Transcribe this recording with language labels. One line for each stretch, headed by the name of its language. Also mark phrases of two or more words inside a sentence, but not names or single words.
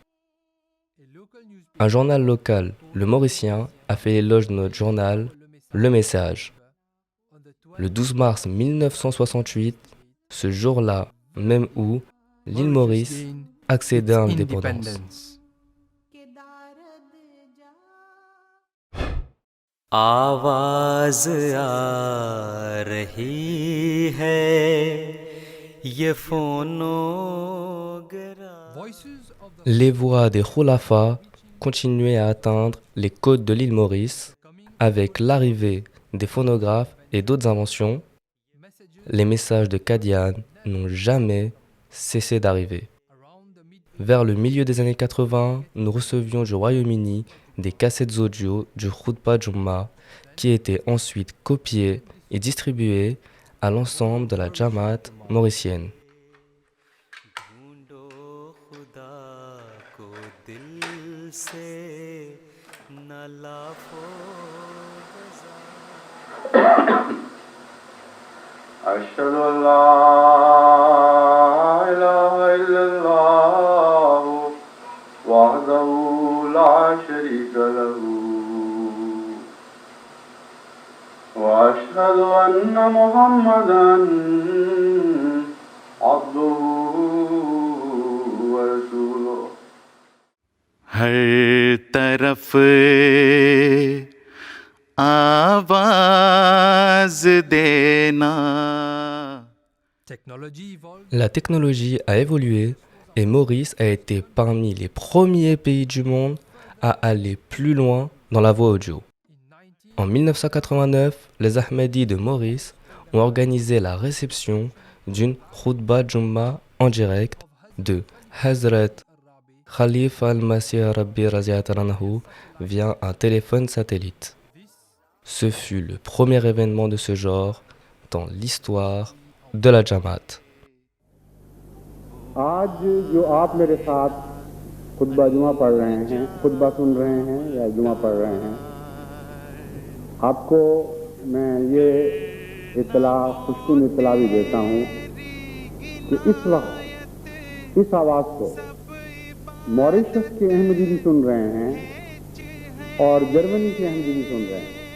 French: Un journal local, le Mauricien, a fait l'éloge de notre journal, Le Message. Le 12 mars 1968, ce jour-là, même où l'île Maurice accédait à l'indépendance.
Urdu: آواز آ رہی ہے یہ فونوگراف.
French: Les voix des Khulafa continuaient à atteindre les côtes de l'île Maurice. Avec l'arrivée des phonographes et d'autres inventions, les messages de Qadian n'ont jamais cessé d'arriver. Vers le milieu des années 80, nous recevions du Royaume-Uni des cassettes audio du Khutbah Jumma qui étaient ensuite copiées et distribuées à l'ensemble de la Jamaat mauricienne.
Arabic: أشهد أن لا إله إلا الله وحده لا شريك له وأشهد أن محمدا عبده ورسوله
Urdu: ہر طرف آواز دینا.
French: La technologie a évolué et Maurice a été parmi les premiers pays du monde à aller plus loin dans la voix audio. En 1989, les Ahmadis de Maurice ont organisé la réception d'une Khutbah Jumma en direct de Hazrat Khalifa al-Masih Rabbi Raziyat Anhu via un téléphone satellite. Ce fut le premier événement de ce genre dans l'histoire de la Jamaat.
Urdu: آج جو آپ میرے ساتھ خطبہ جمعہ پڑھ رہے ہیں، خطبہ سن رہے ہیں یا جمعہ پڑھ رہے ہیں، آپ کو میں یہ خوش کن اطلاع بھی دیتا ہوں کہ اس وقت اس آواز کو ماریشس کے احمدی بھی سن رہے ہیں اور جرمنی کے احمدی بھی سن رہے ہیں.